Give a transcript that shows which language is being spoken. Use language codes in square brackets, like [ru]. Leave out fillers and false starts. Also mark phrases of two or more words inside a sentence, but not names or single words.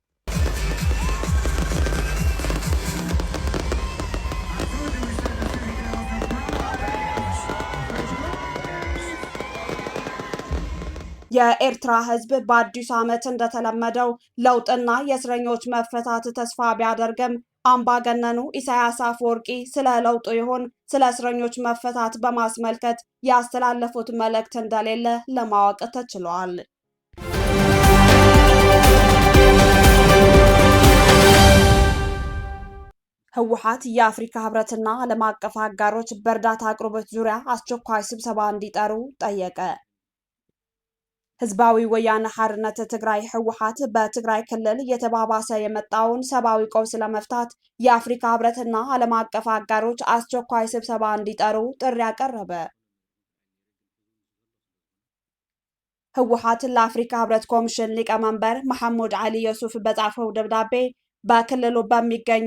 [am] የኤርትራ ሕዝብ በአዲሱ ዓመት እንደተለመደው ለውጥና የእስረኞች መፈታት ተስፋ ቢያደርግም አምባገነኑ ኢሳያስ አፈወርቂ ስለ ለውጡ ይሁን ስለ እስረኞች መፈታት በማስመልከት ያስተላለፉት መልእክት እንደሌለ ለማወቅ ተችሏል። ህወሓት የአፍሪካ ህብረትና ዓለም አቀፍ አጋሮች በእርዳታ አቅርቦት ዙሪያ አስቸኳይ ስብሰባ እንዲጠሩ ጠየቀ። ህዝባዊ ወያነ ሓርነት ትግራይ ህወሓት በትግራይ ክልል እየተባባሰ የመጣውን ሰብአዊ ቀውስ ለመፍታት የአፍሪካ ህብረትና ዓለም አቀፍ አጋሮች አስቸኳይ ስብሰባ እንዲጠሩ ጥሪ አቀረበ። ህወሓት ለአፍሪካ ህብረት ኮሚሽን ሊቀመንበር መሐሙድ አሊ ዩሱፍ በጻፈው ደብዳቤ በክልሉ በሚገኙ